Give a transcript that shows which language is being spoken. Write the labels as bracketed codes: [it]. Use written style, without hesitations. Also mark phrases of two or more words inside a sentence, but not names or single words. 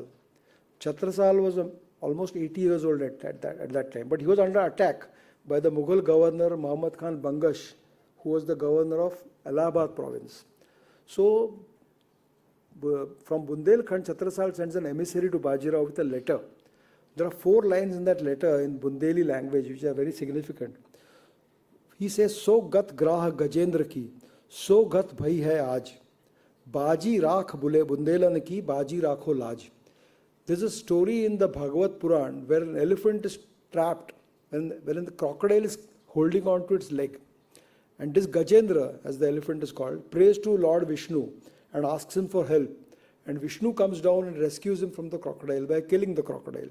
[en] Chhatrasal was almost 80 years old at that time, but he was under attack by the Mughal governor Muhammad Khan Bangash, who was the governor of Allahabad province. So, from Bundelkhand, Chhatrasal sends an emissary to Bajirao with a letter. There are 4 lines in that letter in Bundeli language, which are very significant. He says, [bns] "सो गत ग्राह गजेन्द्र की, सो गत भई है आज. बाजी राख बुले बुन्देलन की, बाजी राखो लाज." [en] There's a story in the Bhagavad Puran where an elephant is trapped, wherein the crocodile is holding on to its leg. And this Gajendra, as the elephant is called, prays to Lord Vishnu and asks him for help. And Vishnu comes down and rescues him from the crocodile by killing the crocodile.